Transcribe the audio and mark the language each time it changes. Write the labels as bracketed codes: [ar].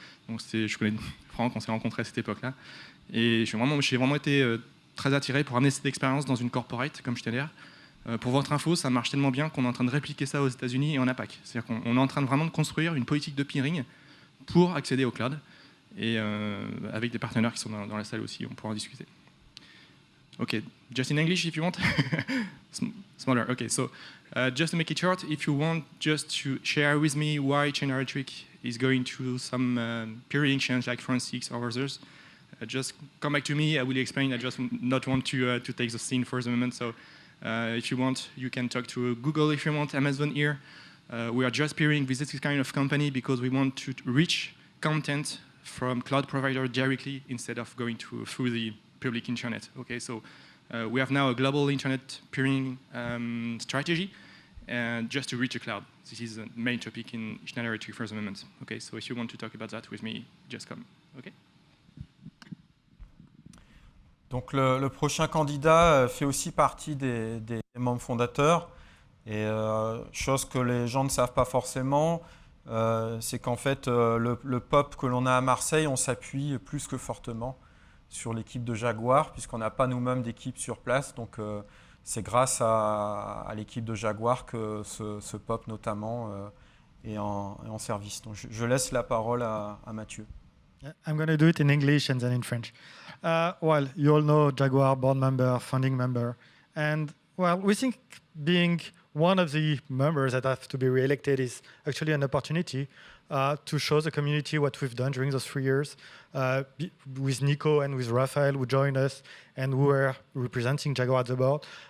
[fr] Donc je connais Franck, on s'est rencontrés à cette époque-là. Et j'ai vraiment été très attiré pour amener cette expérience dans une corporate comme Schneider. Pour votre info, ça marche tellement bien qu'on est en train de répliquer ça aux États-Unis et en APAC. C'est-à-dire qu'on est en train vraiment de construire une politique de peering pour accéder au cloud. Et avec des partenaires qui sont dans la salle aussi, on pourra en discuter. [en] Okay, just in English if you want. Smaller. Okay, so just to make it short, if you want just to share with me why Schneider Electric is going through some peering change like France X or others, just come back to me. I will explain. I just not want to take the scene for the moment. So if you want, you can talk to Google if you want, Amazon here. We are just peering with this kind of company because we want to reach content from cloud provider directly instead of going through the public internet. Okay, so we have now a global internet peering strategy, and just to reach the cloud. This is the main topic in Schneider Electric for the moment. Okay, so if you want to talk about that with me, just come. Okay. [fr] Donc le prochain candidat fait aussi partie des membres fondateurs. Et chose que les gens ne savent pas forcément, c'est qu'en fait le POP que l'on a à Marseille, on s'appuie plus que fortement sur l'équipe de Jaguar, puisqu'on n'a pas nous-mêmes d'équipe sur place. Donc c'est grâce à l'équipe de Jaguar que ce POP notamment est en service. Donc je laisse la parole à Mathieu. [en] I'm going to do it in English and then in French. Well, you all know Jaguar, board member, founding member. And, well, we think being one of the members that have to be re-elected is actually an opportunity to show the community what we've done during those 3 years with Nico and with Raphael, who joined us and who were representing Jaguar at the board.